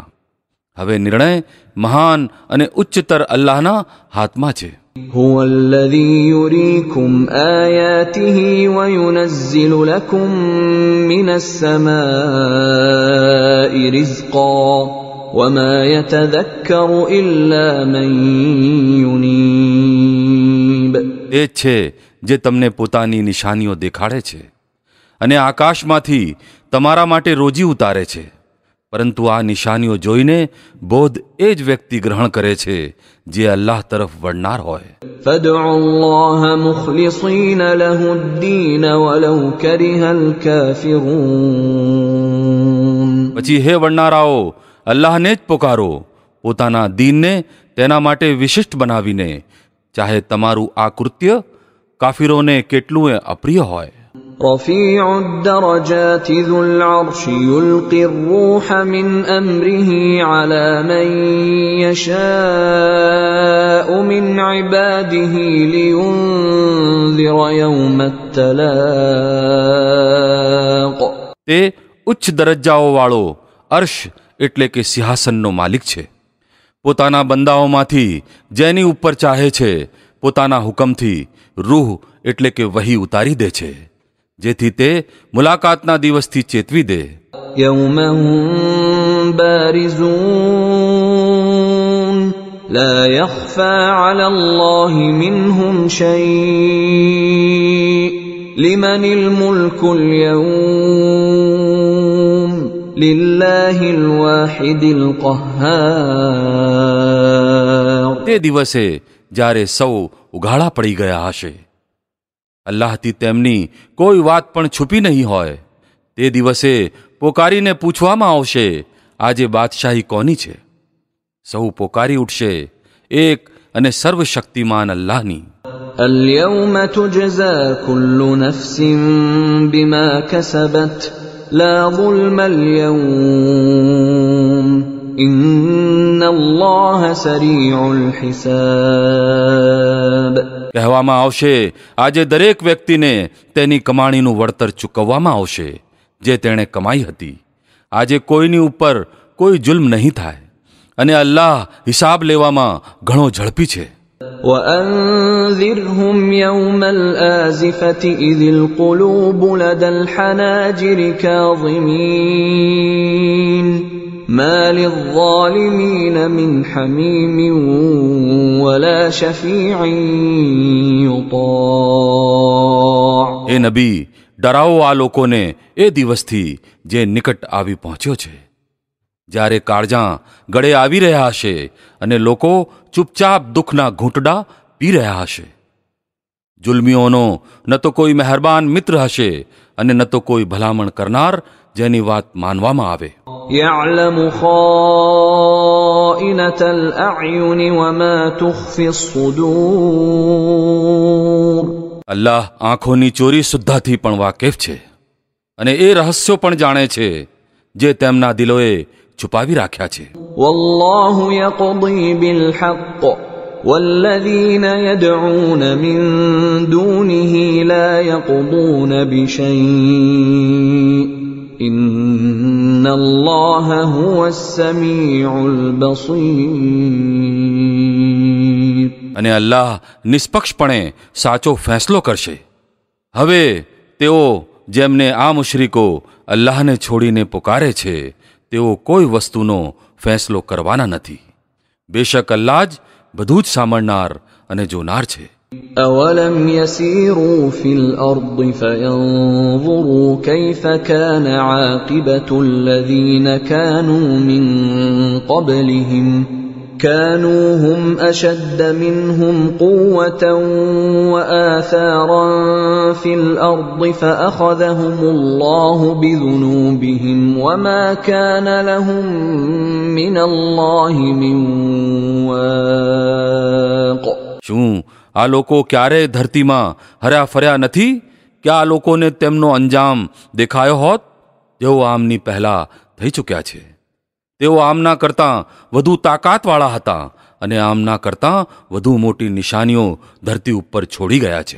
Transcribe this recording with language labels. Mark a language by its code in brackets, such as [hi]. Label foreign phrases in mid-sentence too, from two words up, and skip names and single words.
[gu] હવે નિર્ણય મહાન અને ઉચ્ચતર અલ્લાહના હાથમાં છે. [ar] هو الذي يريكم آياته وينزل لكم من السماء رزقا وما يتذكر إلا من ينيب. [gu] એ છે જે તમને પોતાની નિશાનીઓ દેખાડે છે અને આકાશમાંથી તમારા માટે રોજી ઉતારે છે, પરંતુ આ નિશાનીઓ જોઈને બોધ એ જ વ્યક્તિ ગ્રહણ કરે છે જે અલ્લાહ તરફ વળનાર હોય. [ar] فادعوا الله مخلصين له الدين ولو كره الكافرون. [gu] પછી હે વળનારાઓ, અલ્લાહને જ પોકારો, પોતાના દીનને તેના માટે વિશિષ્ટ બનાવીને, ચાહે તમારું આ કૃત્ય કાફિરોને કેટલું અપ્રિય હોય. [ar] رفيع الدرجات ذو العرش يلقي الروح من أمره على من يشاء من عباده لينذر يوم التلاق. [gu] તે ઉચ્ચ દરજ્જાઓવાળો અર્શ એટલે કે સિંહાસનનો માલિક છે. પોતાના બંદાઓમાંથી જેની ઉપર ચાહે છે પોતાના હુકમથી રૂહ એટલે કે વહી ઉતારી દે છે, જેથી તે મુલાકાતના દિવસથી ચેતવી દે. [ar] يوم هم بارزون لا يخفى على الله منهم شيء لمن الملك اليوم لله الواحد القهار. [gu] તે દિવસે જ્યારે સૌ ઉઘાડા પડી ગયા હશે, અલ્લાહથી તેમની કોઈ વાત પણ છુપી નહીં હોય, તે દિવસે પોકારીને પૂછવામાં આવશે, આજે બાદશાહી કોની છે? સૌ પોકારી ઉઠશે, એક અને સર્વશક્તિમાન અલ્લાહની. [ar] اليوم تجزى كل نفس بما كسبت لا ظلم اليوم إن الله سريع الحساب. [gu] કહેવામાં આવશે, આજે દરેક વ્યક્તિને તેની કમાણીનું વળતર ચૂકવવામાં આવશે જે તેણે કમાઈ હતી. આજે કોઈની ઉપર કોઈ જુલ્મ નહીં થાય અને અલ્લાહ હિસાબ લેવામાં ઘણો ઝડપી છે. [ar] وأنذرهم يوم الآزفة إذ القلوب لدى الحناجر كاظمين ما للظالمين من حميم ولا شفيع يطاع. [gu] એ નબી, ડરાવો આ લોકોને એ દિવસથી જે નિકટ આવી પહોંચ્યો છે, જ્યારે કાળજાં ગળે આવી રહ્યા હશે અને લોકો ચૂપચાપ દુઃખના ઘૂંટડા પી રહ્યા હશે. જુલ્મીઓનો ન તો કોઈ મહેરબાન મિત્ર હશે અને ન તો કોઈ ભલામણ કરનાર જેની વાત માનવામાં આવે. [ar] يعلم خائنة الأعين وما تخفي الصدور. [gu] અલ્લાહ આંખોની ચોરી સુદ્ધાથી પણ વાકેફ છે અને એ રહસ્યો પણ જાણે છે જે તેમના દિલોએ છુપાવી રાખ્યા છે. [ar] والله يقضي بالحق والذين يدعون من دونه لا يقضون بشيء إن الله هو السميع البصير. [gu] અને અલ્લાહ નિષ્પક્ષપણે સાચો ફેંસલો કરશે. હવે તેઓ જેમને આ મુશરિકો અલ્લાહને છોડીને પુકારે છે તેઓ કોઈ વસ્તુનો ફેંસલો કરવાના નથી. બેશક અલ્લાહ જ બધું જ સાંભળનાર અને જોનાર છે. [ar] أولم يسيروا في الأرض فينظروا كيف كان عاقبة الذين كانوا من قبلهم كانوا هم أشد منهم قوة وآثارا في الأرض فأخذهم الله بذنوبهم وما كان لهم من الله من واق. [gu] શું આ લોકો ક્યારેય ધરતીમાં હર્યા ફર્યા નથી કે આ લોકોને તેમનો અંજામ દેખાયો હોત? જેઓ આમની પહેલા થઈ ચૂક્યા છે તેઓ આમના કરતાં વધુ તાકાતવાળા હતા અને આમના કરતાં વધુ મોટી નિશાનીઓ ધરતી ઉપર છોડી ગયા છે.